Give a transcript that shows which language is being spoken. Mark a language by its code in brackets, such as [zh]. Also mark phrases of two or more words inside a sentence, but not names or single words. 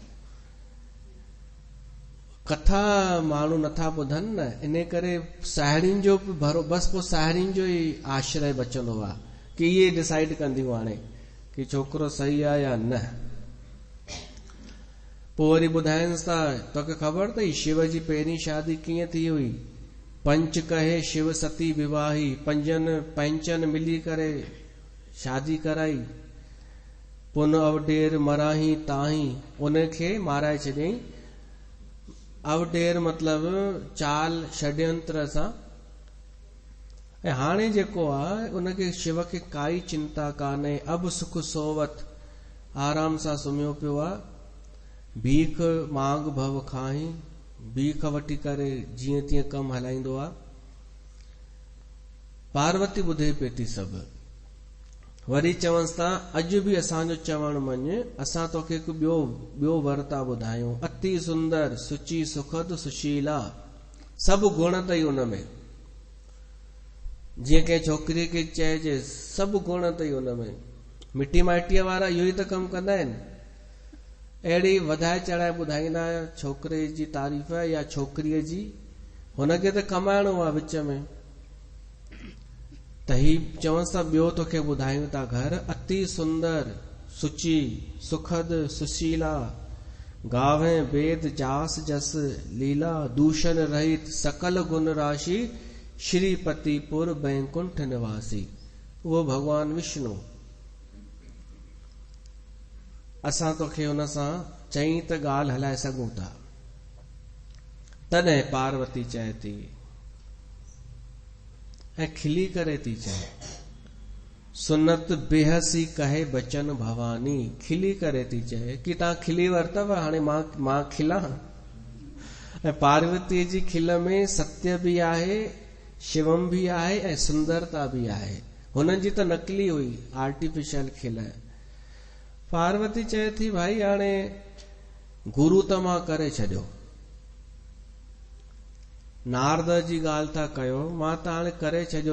[sd] कथा माण्हू नथा ॿुधनि न, इन करे साहेड़ियुनि जो भरो बसि पोइ साहेड़ियुनि जो ई आश्रय बचंदो आहे कि इहे डिसाइड कंदियूं हाणे कि छोकिरो सही आहे या न। पोइ वरी ॿुधाइनि था, तोखे ख़बर अथई शिव जी पहिरीं शादी कीअं थी हुई? [awa] पंच कहे शिव सती विवाही, [sd] पंचनि मिली करे शादी कराई। [awa] पुन अवडेर मराही ताही, [sd] उनखे माराए छॾियईं। अवडेर मतलब चाल षड्यंत्र सां। ऐं हाणे जेको आहे उनखे शिव खे काई चिंता कान्हे, [awa] अब सुख सोवत, [sd] आराम सां सुम्हियो पियो आहे। [awa] भीख मांग भव खाही, [sd] भीख वठी करे जीअं तीअं कमु हलाईंदो आहे। पार्वती ॿुधे पई थी सभु। वरी चवंसि था अॼु बि असांजो चवण मञ, असां तोखे हिकु ॿियो वर था ॿुधायूं। [awa] अति सुंदर सुची सुखद सुशीला, [sd] सभु गुण अथई उनमें। जीअं कंहिं छोकिरीअ खे चइजे सभु गुण अथई उनमें। मिटी माइटीअ वारा इहो ई त कमु कंदा आहिनि। अहिड़ी वधाए चढ़ाए ॿुधाईंदा छोकिरे जी तारीफ़ या छोकिरीअ जी, हुनखे त कमाइणो आहे विच में। त ही चवंसि था ॿियो तोखे ॿुधायूं था घर। [awa] अति सुंदर सुची सुखद सुशीला, गावे वेद जास जस लीला, दूषण रहित सकल गुण राशि, श्रीपतिपुर बैकुंठ निवासी। [sd] उहो भगवान विष्णु। असां तोखे हुन सां चई त ॻाल्हि हलाए सघूं था। तॾहिं पार्वती चए थी ऐं खिली करे थी चए, [awa] सुनत बेहसी कहे बचन भवानी। [sd] खिली करे थी चए कि तव्हां खिली वरतव, हाणे मां खिलां। ऐं पार्वतीअ जी खिल में सत्य बि आहे, शिवम बि आहे ऐं सुंदरता बि आहे। हुननि जी त नकली हुई, आर्टिफिशियल खिल। पार्वती चए थी भाई हाणे गुरु त मां करे छॾियो, नारद जी ॻाल्हि था कयो, मां त हाणे करे छॾियो।